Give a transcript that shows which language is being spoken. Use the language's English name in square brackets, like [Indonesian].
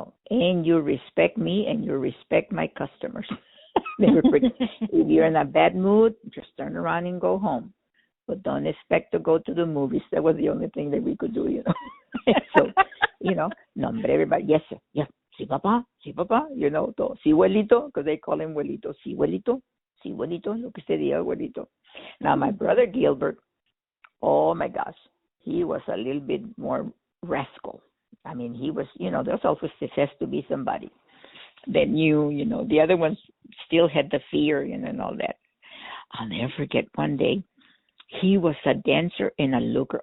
[English] And you respect me and you respect my customers. If you're in a bad mood, just turn around and go home. But don't expect to go to the movies. That was the only thing that we could do, So, everybody, yes, sir, yeah, sí, papá, todo. Sí, abuelito, because they call him abuelito. [Spanish] Sí, abuelito, lo que usted diga, abuelito. [English] Now, my brother Gilbert, oh my gosh, he was a little bit more rascal. I mean, he was, there's always has to be somebody that knew, the other ones still had the fear, and all that. I'll never forget one day, he was a dancer and a looker.